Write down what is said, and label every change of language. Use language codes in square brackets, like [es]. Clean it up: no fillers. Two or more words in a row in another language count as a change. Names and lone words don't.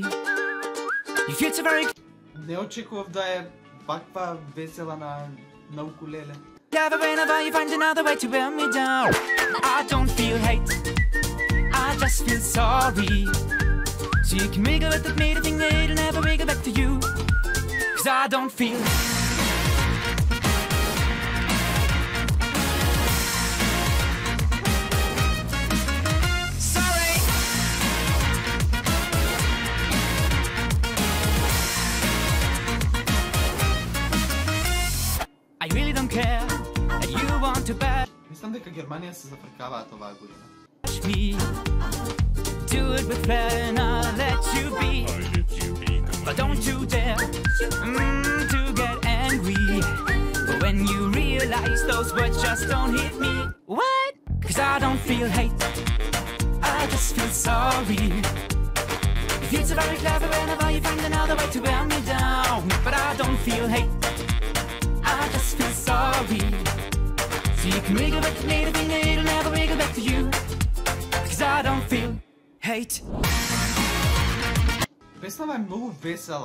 [en] You feel so very [mk] Не очекував да е ваква весела на укулеле. [en] clever whenever you find another way to wear me down. I don't feel hate, I just feel sorry. So you can wiggle with me to think that it'll never wiggle back to you. Cause I don't feel sorry. I really don't care that you want to bash [mk] Мислам дека Германија се зафркаваат оваа година. [en] me. Do it with flair and I'll let you be. But don't you dare to get angry when you realize those words just don't hit me. What? Cause I don't feel hate, I just feel sorry. You feel so very clever whenever you find another way to wear me down. But I don't feel hate, I just feel sorry. So you can wiggle back to me to think that it'll never wiggle back to you. Cause I don't feel hate. [mk] Песнава е многу весела.